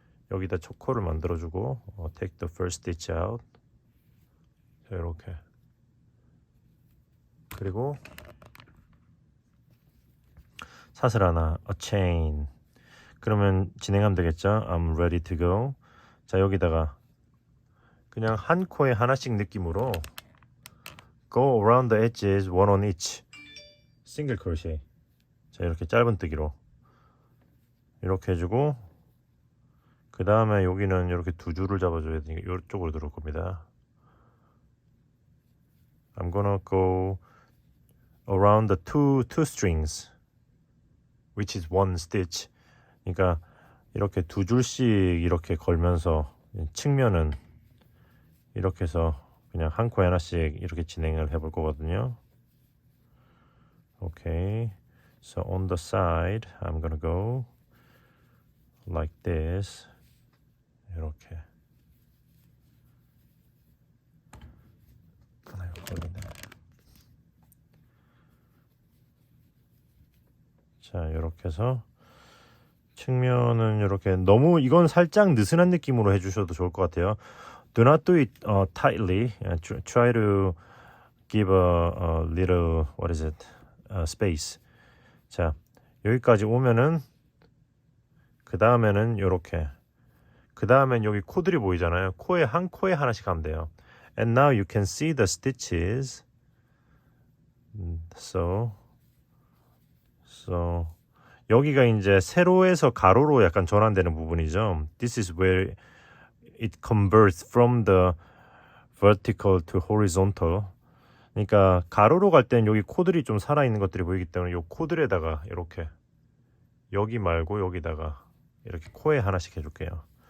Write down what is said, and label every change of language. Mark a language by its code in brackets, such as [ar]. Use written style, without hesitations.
[ko] 여기다 첫 코를 만들어주고 [en] take the first stitch out. [ko] 자, 이렇게. 그리고 사슬 하나, [en] a chain. [ko] 그러면 진행하면 되겠죠. [en] I'm ready to go. [ko] 자, 여기다가 그냥 한 코에 하나씩 느낌으로 [en] go around the edges, one on each. single crochet. [ko] 자, 이렇게 짧은뜨기로 이렇게 해주고 그 다음에 여기는 이렇게 두 줄을 잡아줘야 되니까 이쪽으로 들어올 겁니다. [en] I'm gonna go around the two strings, which is one stitch. [ko] 그러니까 이렇게 두 줄씩 이렇게 걸면서 측면은 이렇게 해서 그냥 한 코에 하나씩 이렇게 진행을 해볼 거거든요. [en] Okay, so on the side, I'm gonna go like this. [ko] 이렇게. 하나 걸리네. 자, 이렇게 해서 측면은 이렇게 너무 이건 살짝 느슨한 느낌으로 해주셔도 좋을 것 같아요. [en] Do not do it tightly. Try to give a little space. [ko] 자, 여기까지 오면은 그 다음에는 이렇게. 그 다음엔 여기 코들이 보이잖아요. 한 코에 하나씩 하면 돼요. [en] And now you can see the stitches. [ko] So 여기가 이제 세로에서 가로로 약간 전환되는 부분이죠. [en] This is where it converts from the vertical to horizontal. [ko] 그러니까 가로로 갈 때는 여기 코들이 좀 살아있는 것들이 보이기 때문에 이 코들에다가 이렇게 여기 말고 여기다가 이렇게 코에 하나씩 해줄게요.